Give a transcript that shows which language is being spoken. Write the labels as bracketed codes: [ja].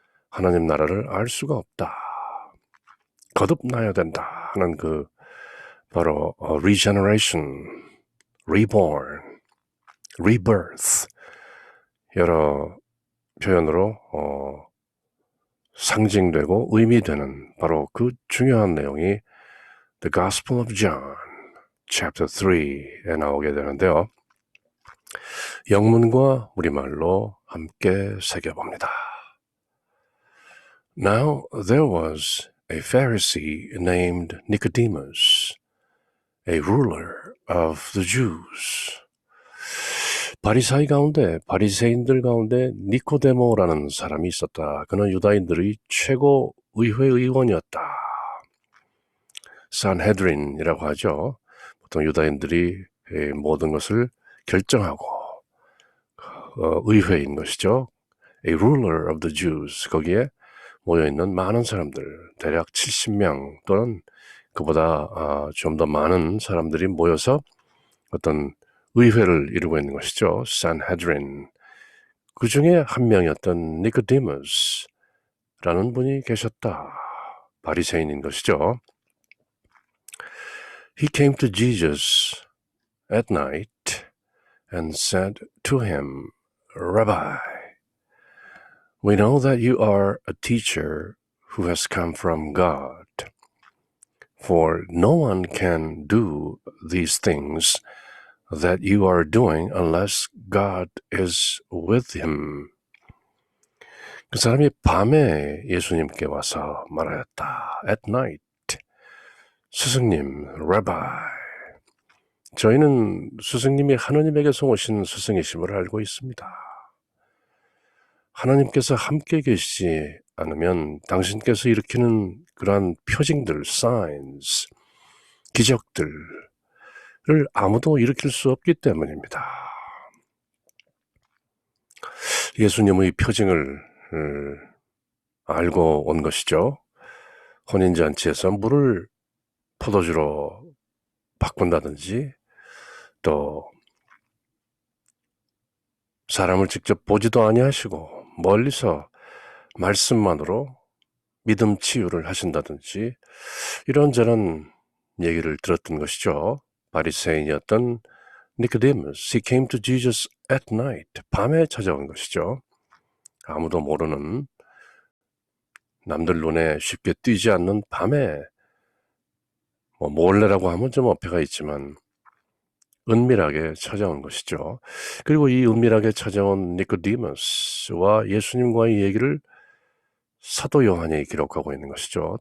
[ko] 하나님 나라를 알 수가 없다. 거듭나야 된다 하는 그 바로 regeneration, reborn, rebirth 여러 표현으로 상징되고 의미되는 바로 그 중요한 내용이 The Gospel of John, Chapter 3에 나오게 되는데요. 영문과 우리말로 함께 새겨봅니다. [en] Now there was a Pharisee named Nicodemus, a ruler of the Jews. [ko] 바리새인들 가운데 니코데모라는 사람이 있었다. 그는 유다인들의 최고 의회 의원이었다. 산헤드린이라고 하죠. 보통 유다인들이 모든 것을 결정하고 의회인 것이죠. [en] A ruler of the Jews. [ko] 거기에 모여있는 많은 사람들, 대략 70명 또는 그보다 좀 더 많은 사람들이 모여서 어떤 의회를 이루고 있는 것이죠. 산헤드린. 그 중에 한 명이었던 니코데무스라는 분이 계셨다. 바리새인인 것이죠. [en] He came to Jesus at night and said to him, Rabbi, we know that you are a teacher who has come from God. For no one can do these things that you are doing unless God is with him. [ko] 그 사람이 밤에 예수님께 와서 말하였다. [en] At night. [ko] 스승님, [en] Rabbi. [ko] 저희는 스승님이 하나님에게서 오신 스승이심을 알고 있습니다. 하나님께서 함께 계시지 않으면 당신께서 일으키는 그러한 표징들, signs, 기적들을 아무도 일으킬 수 없기 때문입니다. 예수님의 표징을 알고 온 것이죠. 혼인잔치에서 물을 포도주로 바꾼다든지 또 사람을 직접 보지도 아니하시고 멀리서 말씀만으로 믿음 치유를 하신다든지 이런저런 얘기를 들었던 것이죠. 바리새인이었던 니코데무스, [en] he came to Jesus at night, [ko] 밤에 찾아온 것이죠. 아무도 모르는 남들 눈에 쉽게 띄지 않는 밤에 몰래라고 하면 좀 어폐가 있지만 은밀하게 찾아온 것이죠. 그리고 이 은밀하게 찾아온 니코데무스와 예수님과의 얘기를 사도 요한이 기록하고 있는 것이죠.